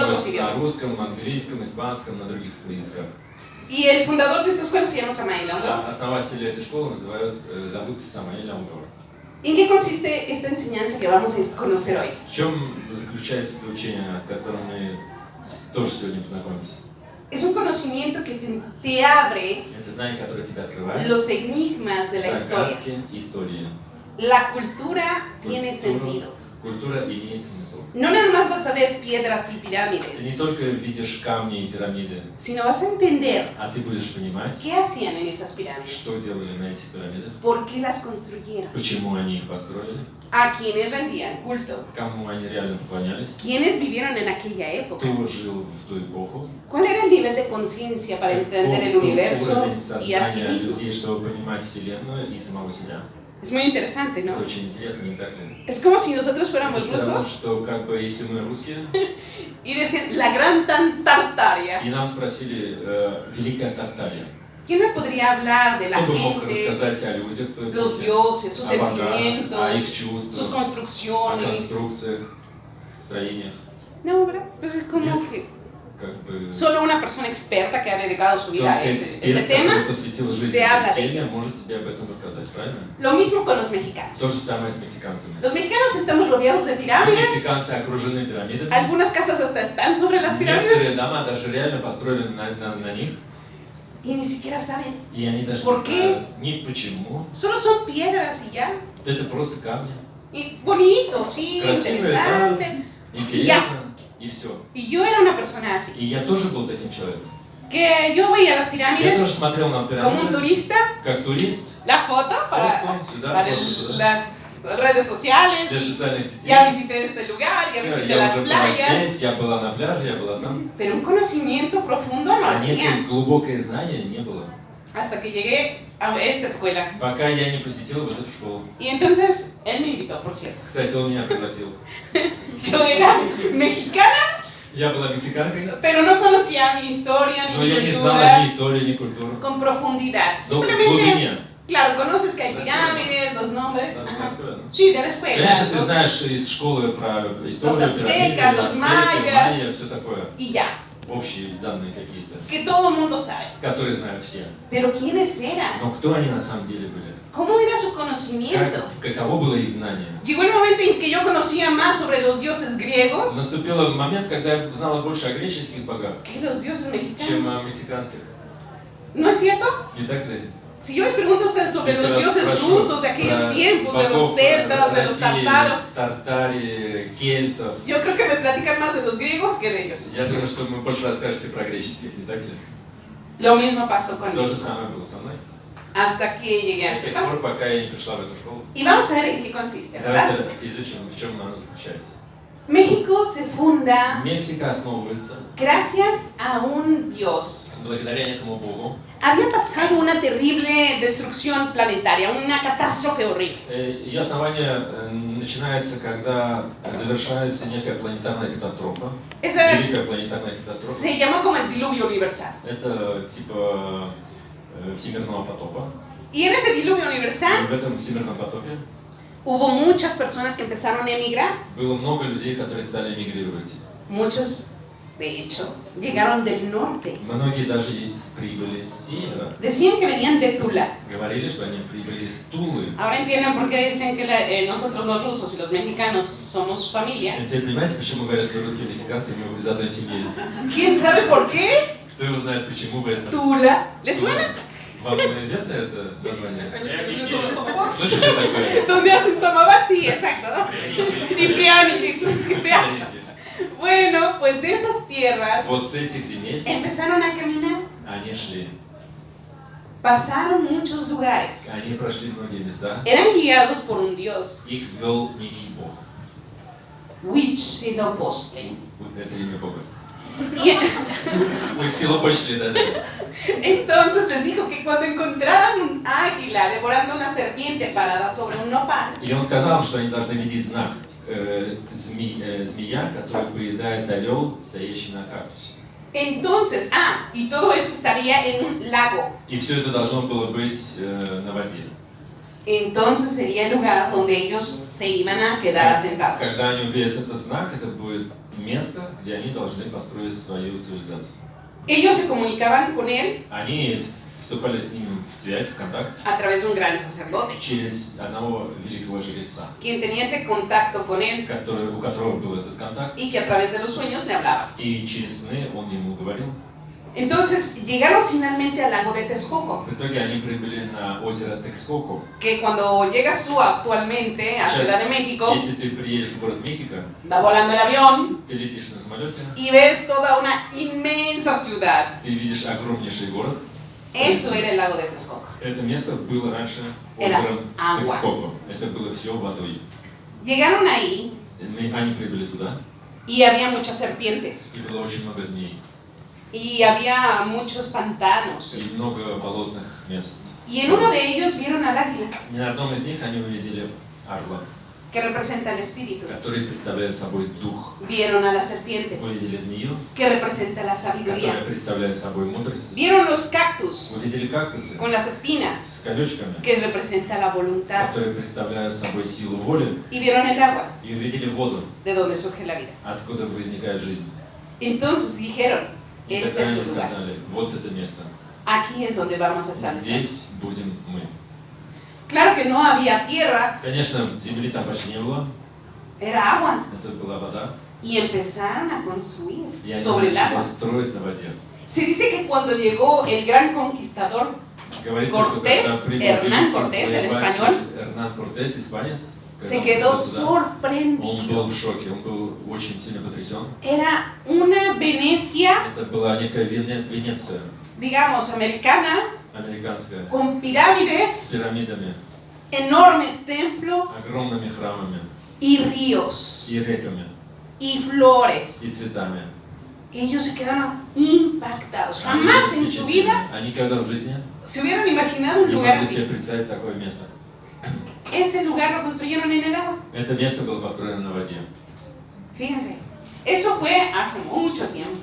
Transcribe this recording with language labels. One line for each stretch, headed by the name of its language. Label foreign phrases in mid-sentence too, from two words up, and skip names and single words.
Spanish: todos los
Russian: на
Spanish: idiomas.
Russian: русском, английском, испанском, на других языках.
Spanish: Y el fundador de esta escuela se llama Samael Aungor.
Russian: А основатели этой школы зовут Самаэль Аungor.
Spanish: ¿En qué consiste esta enseñanza que vamos a conocer hoy?
Russian: В чем заключается это учение, в котором мы тоже сегодня познакомимся?
Spanish: Es un conocimiento que te abre
Russian: Это знание, которое тебя открывает
Spanish: los enigmas de la historia.
Russian: загадки истории.
Spanish: La cultura tiene sentido.
Russian: Культура имеет смысл.
Spanish: No nada más vas a ver piedras y
Russian: Ты не
Spanish: pirámides,
Russian: только видишь камни и пирамиды,
Spanish: sino vas a entender
Russian: а ты будешь понимать,
Spanish: qué hacían en esas
Russian: что
Spanish: pirámides,
Russian: делали на этих пирамидах,
Spanish: por qué las construyeron,
Russian: почему они их построили,
Spanish: a quienes rendían culto,
Russian: кому они реально поклонялись,
Spanish: quiénes vivieron en aquella época,
Russian: кто жил в ту эпоху,
Spanish: cuál era el nivel de conciencia para entender el
Russian: каков был
Spanish: universo
Russian: уровень
Spanish: y a sí
Russian: сознания людей,
Spanish: mismos.
Russian: чтобы понимать Вселенную и самого себя.
Spanish: Es muy interesante, ¿no?
Russian: Это очень интересно, не так ли?
Spanish: Es como si nosotros fuéramos
Russian: Это все равно,
Spanish: rusos
Russian: что как бы если мы русские,
Spanish: y decir la gran Tartaria.
Russian: и нам спросили Великая Тартария,
Spanish: ¿Quién me podría hablar de la
Russian: кто бы мог
Spanish: gente,
Russian: рассказать о людях, кто
Spanish: los dioses, sus
Russian: о богах, о их
Spanish: sentimientos, sus
Russian: чувствах, о
Spanish: construcciones?
Russian: конструкциях, строениях,
Spanish: No, ¿verdad? Pues es como
Russian: Нет.
Spanish: que
Russian: как бы
Spanish: solo una persona experta que ha dedicado su vida a
Russian: только
Spanish: ese
Russian: эксперт,
Spanish: tema.
Russian: который посвятил жизнь
Spanish: te habla
Russian: этой
Spanish: de
Russian: теме, может тебе об этом рассказать, правильно?
Spanish: Lo mismo con los mexicanos.
Russian: То же самое с мексиканцами.
Spanish: Los mexicanos estamos rodeados de pirámides.
Russian: Мексиканцы окружены пирамидами.
Spanish: Algunas casas hasta están sobre las
Russian: Некоторые
Spanish: pirámides
Russian: дома даже реально построены на них,
Spanish: y ni siquiera saben.
Russian: и они даже
Spanish: ¿Por
Russian: не
Spanish: qué?
Russian: знают ни почему.
Spanish: Solo son piedras y ya.
Russian: Это просто камни.
Spanish: Y bonito, sí,
Russian: Красивые,
Spanish: interesante.
Russian: Интересно, и все.
Spanish: Y yo era una persona así.
Russian: И я тоже был таким человеком.
Spanish: Que yo veía las
Russian: Я тоже
Spanish: pirámides
Russian: смотрел на
Spanish: como un
Russian: пирамиды,
Spanish: turista,
Russian: как турист,
Spanish: la foto para,
Russian: фотку сюда,
Spanish: para
Russian: фотку туда.
Spanish: las redes sociales.
Russian: Для
Spanish: Y
Russian: социальных сетей.
Spanish: ya visité este lugar, ya
Russian: Всё,
Spanish: visité
Russian: я
Spanish: las
Russian: уже была
Spanish: playas.
Russian: здесь, я была на пляже, я была там.
Spanish: Pero un conocimiento profundo no
Russian: А
Spanish: lo tenía.
Russian: некое глубокое знание не было.
Spanish: Hasta que llegué a esta escuela.
Russian: Пока я не посетил вот эту школу.
Spanish: Y entonces él me invitó, por cierto.
Russian: Кстати, он меня пригласил.
Spanish: Yo era mexicana,
Russian: Я была мексиканкой,
Spanish: pero no conocía mi historia
Russian: но
Spanish: ni
Russian: я
Spanish: mi
Russian: не знала ни
Spanish: cultura
Russian: истории, ни культуры.
Spanish: con profundidad.
Russian: Но в
Spanish: Simplemente,
Russian: глубине.
Spanish: claro, conoces que hay La pirámides, los nombres.
Russian: Да,
Spanish: Ajá.
Russian: рассказывай.
Spanish: Sí, de la escuela.
Russian: Конечно, ты
Spanish: los-
Russian: знаешь из школы про историю,
Spanish: Los
Russian: пирамиды,
Spanish: aztecas, los mayas.
Russian: все такое.
Spanish: Y ya,
Russian: Общие данные какие-то,
Spanish: que todo el mundo sabe.
Russian: которые знают все.
Spanish: Pero ¿quiénes eran?
Russian: Но кто они на самом деле были?
Spanish: ¿Cómo era su conocimiento?
Russian: Каково было их знание?
Spanish: Llegó el momento en que yo conocía más sobre los dioses griegos
Russian: Наступил момент, когда я знала больше о греческих богах,
Spanish: que los dioses
Russian: чем
Spanish: mexicanos.
Russian: о мексиканских.
Spanish: ¿No es cierto?
Russian: Не так ли?
Spanish: Si yo les pregunto a ustedes sobre los dioses rusos de aquellos tiempos, de los celtas, de los tartaros,
Russian: Тартари, кельтов.
Spanish: yo creo que me platican más de los griegos que de ellos.
Russian: Я думаю, что вы больше расскажете про греческих, не так ли?
Spanish: Lo mismo pasó
Russian: То же
Spanish: conmigo
Russian: самое было со мной.
Spanish: hasta que llegué a
Russian: До
Spanish: esta
Russian: тех
Spanish: escuela.
Russian: пор, пока я не пришла в эту школу.
Spanish: Y vamos a ver en qué consiste, ¿verdad?
Russian: Давайте изучим, в чем она заключается.
Spanish: México se funda
Russian: Мексика основывается
Spanish: gracias a un dios.
Russian: благодаря некому богу.
Spanish: Había pasado una terrible destrucción planetaria, una catástrofe horrible.
Russian: Ее основание начинается, когда завершается некая планетарная катастрофа.
Spanish: Esa
Russian: Великая планетарная катастрофа.
Spanish: se llamó como el diluvio universal.
Russian: Это типа всемирного потопа.
Spanish: Y en ese diluvio
Russian: И
Spanish: universal
Russian: в этом всемирном потопе
Spanish: hubo muchas personas que empezaron a emigrar.
Russian: было много людей, которые стали эмигрировать.
Spanish: Muchos, de hecho, llegaron del norte.
Russian: Многие даже прибыли с севера.
Spanish: Decían que venían de Tula.
Russian: Говорили, что они прибыли из Тулы.
Spanish: Ahora entienden por qué dicen que nosotros los rusos y los mexicanos somos familia.
Russian: Теперь понимаете, почему говорят, что русские и мексиканцы мы из одной семьи?
Spanish: ¿Quién sabe por qué?
Russian: Кто его знает, почему вы это?
Spanish: Tula. ¿Les suena?
Russian: Вам известно это название? Слышали такое?
Spanish: ¿Dónde hacen samabat? Sí, exacto, ¿no? Y Prianiki, Bueno, pues de esas tierras
Russian: Вот с этих земель
Spanish: empezaron a caminar.
Russian: они шли.
Spanish: Pasaron muchos lugares.
Russian: Они прошли многие места.
Spanish: Eran guiados por un dios.
Russian: Их вел некий бог.
Spanish: Huitzilopochtli.
Russian: Это имя бога.
Spanish: Y
Russian: Вы в село пошли, да?
Spanish: entonces les dijo que cuando encontraran un águila devorando una serpiente parada sobre un nopal,
Russian: И он сказал, что они должны видеть знак змея, который поедает орел, стоящий на кактусе.
Spanish: entonces, y todo eso estaría en un lago.
Russian: И все это должно было быть на воде.
Spanish: Entonces sería el lugar donde ellos se iban a quedar asentados.
Russian: Когда они увидят этот знак, это будет место, где они должны построить свою цивилизацию.
Spanish: Ellos se comunicaban con él
Russian: Они вступали с ним в связь, в контакт
Spanish: a través de un gran sacerdote,
Russian: через одного великого жреца,
Spanish: quien tenía ese contacto con él
Russian: у которого был этот контакт,
Spanish: y que a través de los sueños le hablaba.
Russian: и через сны он ему говорил.
Spanish: Entonces llegaron finalmente al lago de Texcoco,
Russian: В итоге они прибыли на озеро Текскоку.
Spanish: que cuando llegas tú actualmente a Ciudad de México,
Russian: Если ты приедешь в город Мехико,
Spanish: va volando el avión
Russian: ты летишь на самолете,
Spanish: y ves toda una inmensa ciudad.
Russian: ты видишь огромнейший город.
Spanish: Eso era el lago de Texcoco.
Russian: Это место было раньше
Spanish: Era
Russian: озером
Spanish: agua.
Russian: Текскоку. Это было все водой.
Spanish: Llegaron ahí
Russian: Они прибыли туда,
Spanish: y había muchas serpientes
Russian: и было очень много змей,
Spanish: y había muchos pantanos.
Russian: и много болотных мест.
Spanish: Y en uno de ellos vieron al águila,
Russian: И на одном из них они увидели орла,
Spanish: que representa el espíritu.
Russian: который представляет собой дух.
Spanish: Vieron a la serpiente,
Russian: Увидели змею,
Spanish: que representa la sabiduría.
Russian: которая представляет собой мудрость.
Spanish: Vieron los cactus
Russian: Увидели кактусы
Spanish: con las espinas,
Russian: с колючками,
Spanish: que representa la voluntad.
Russian: которые представляют собой силу воли.
Spanish: Y vieron el agua,
Russian: И увидели воду,
Spanish: de donde surge la vida.
Russian: откуда возникает жизнь.
Spanish: Entonces dijeron,
Russian: И
Spanish: este
Russian: тогда
Spanish: es
Russian: они
Spanish: su lugar.
Russian: сказали, вот это место.
Spanish: Aquí es donde vamos a establecer.
Russian: Здесь будем мы.
Spanish: Claro que no había tierra,
Russian: Конечно, земли там почти не было,
Spanish: era agua.
Russian: это была вода.
Spanish: Y empezaron a construir
Russian: И они
Spanish: sobre el
Russian: начали
Spanish: agua.
Russian: строить на воде.
Spanish: Se dice que cuando llegó el gran conquistador,
Russian: Говорится,
Spanish: Cortés,
Russian: что когда прибыл
Spanish: Hernán
Russian: великий
Spanish: Cortés, el
Russian: завоеватель
Spanish: español,
Russian: Hernán Cortés, испанец,
Spanish: se
Russian: когда он
Spanish: quedó
Russian: прибыл туда, он
Spanish: sorprendido.
Russian: был в шоке, он был очень сильно потрясен.
Spanish: Era una Venecia,
Russian: Это была некая Венеция
Spanish: digamos, americana,
Russian: американская,
Spanish: con
Russian: с
Spanish: pirámides,
Russian: пирамидами,
Spanish: enormes templos
Russian: огромными храмами
Spanish: y ríos
Russian: и реками,
Spanish: y
Russian: и
Spanish: flores.
Russian: цветами.
Spanish: Ellos se quedaron impactados. Jamás en su vida
Russian: Они никогда в жизни
Spanish: se hubieran imaginado un
Russian: не
Spanish: lugar
Russian: могли
Spanish: así.
Russian: себе представить такое место.
Spanish: Ese lugar lo construyeron en el agua.
Russian: Это место было построено на воде.
Spanish: Fíjense, eso fue hace mucho tiempo